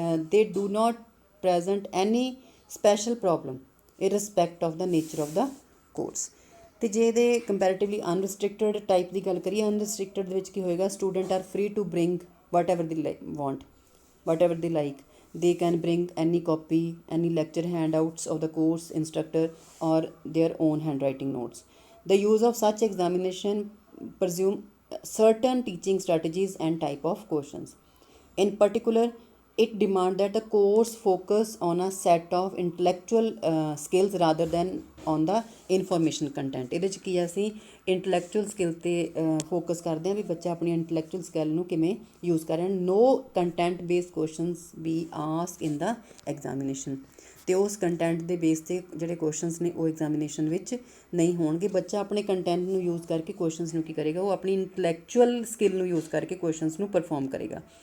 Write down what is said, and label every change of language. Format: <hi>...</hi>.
<en>They do not present any special problem irrespective of the nature of the course.</en> <pa>ਅਤੇ ਜੇ ਇਹਦੇ ਕੰਪੈਰੇਟਿਵਲੀ ਅਨਰਿਸਟ੍ਰਿਕਟਡ ਟਾਈਪ ਦੀ ਗੱਲ ਕਰੀਏ, ਅਨਰਿਸਟ੍ਰਿਕਟਡ ਦੇ ਵਿੱਚ ਕੀ ਹੋਏਗਾ,</pa> <en>Student are free to bring whatever they want, whatever they like. They can bring any copy, any lecture handouts of the course instructor or their own handwriting notes. The use of such examination presume certain teaching strategies and type of questions. In particular, it demands that the course focus on a set of intellectual skills rather than on the information content।</en> <pa>ਇਹਦੇ 'ਚ ਕੀ ਅਸੀਂ intellectual skill 'ਤੇ focus ਕਰਦੇ ਹਾਂ ਵੀ ਬੱਚਾ ਆਪਣੀ intellectual skill ਨੂੰ ਕਿਵੇਂ ਯੂਜ਼ ਕਰ ਰਿਹਾ।</pa> <en>No content based questions be ask in the examination.</en> <pa>ਅਤੇ ਉਸ ਕੰਟੈਂਟ ਦੇ ਬੇਸ 'ਤੇ ਜਿਹੜੇ ਕੁਐਸਚਨਸ ਨੇ ਉਹ ਐਗਜ਼ਾਮੀਨੇਸ਼ਨ ਵਿੱਚ ਨਹੀਂ ਹੋਣਗੇ। ਬੱਚਾ ਆਪਣੇ ਕੰਟੈਂਟ ਨੂੰ ਯੂਜ਼ ਕਰਕੇ ਕੁਐਸਚਨਸ ਨੂੰ ਕੀ ਕਰੇਗਾ, ਉਹ ਆਪਣੀ ਇੰਟਲੈਕਚੁਅਲ ਸਕਿੱਲ ਨੂੰ ਯੂਜ਼ ਕਰਕੇ ਕੁਐਸਚਨਸ ਨੂੰ ਪਰਫੋਰਮ ਕਰੇਗਾ।</pa>